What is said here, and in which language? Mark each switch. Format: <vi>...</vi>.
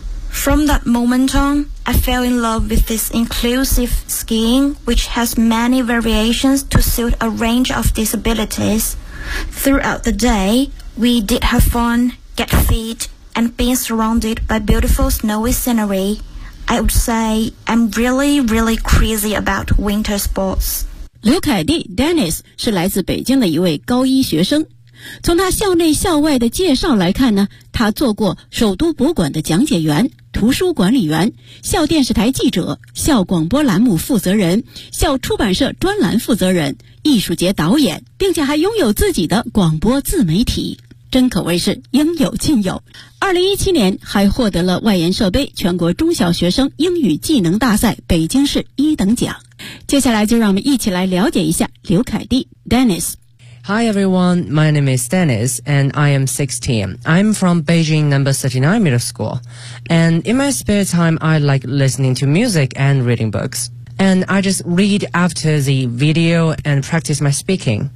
<en>From that moment on, I fell in love with this inclusive skiing, which has many variations to suit a range of disabilities. Throughout the day, we did have fun, get fit, and being surrounded by beautiful snowy scenery. I would say I'm really, really crazy about winter sports.</en> <zh>刘凯蒂 Dennis 是来自北京的一位高一学生。从他校内校外的介绍来看呢，他做过首都博物馆的讲解员、图书管理员、校电视台记者、校广播栏目负责人、校出版社专栏负责人、艺术节导演，并且还拥有自己的广播自媒体，真可谓是应有尽有。 2017年还获得了外研社杯全国中小学生英语技能大赛北京市一等奖。接下来就让我们一起来了解一下刘凯蒂 Dennis。</zh> <en>Hi everyone, my name is Dennis and I am 16. I'm from Beijing number 39 middle school. And in my spare time, I like listening to music and reading books. And I just read after the video and practice my speaking.</en>